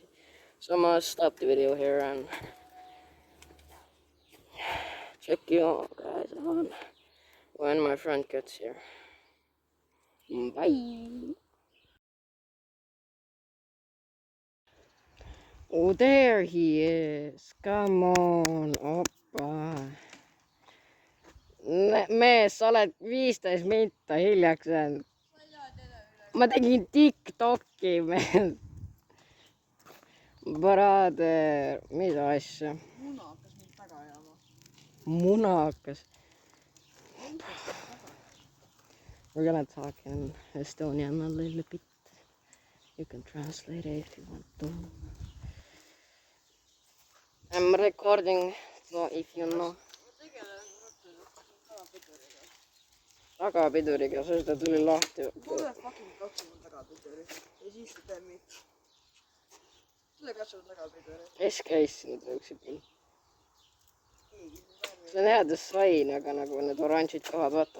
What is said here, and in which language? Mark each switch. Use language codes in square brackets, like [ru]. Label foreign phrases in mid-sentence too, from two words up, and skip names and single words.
[en] So I'm gonna stop the video here and check you guys on when my friend gets here. Bye. Oh, there he is. Come on, oppa. [et] Mees, sa oled 15 minta hiljaks jäänud. Ma tegin TikTok'i, mees. Brother, mis asja? Muna hakkas mind taga ajama. Muna hakkas. [en] We're gonna talk in Estonian a little bit. You can translate it if you want to. I'm recording, so if you know. [et] tagapiduriga, sest ta tuli lahti. Tule fucking katsu mul tagapiduri ja siis sa teed mind. Tule katsu mul tagapiduri. S-käis sinna tõuksid küll. Keegi see on hea disain, aga nagu need oranžid kohad, vaata.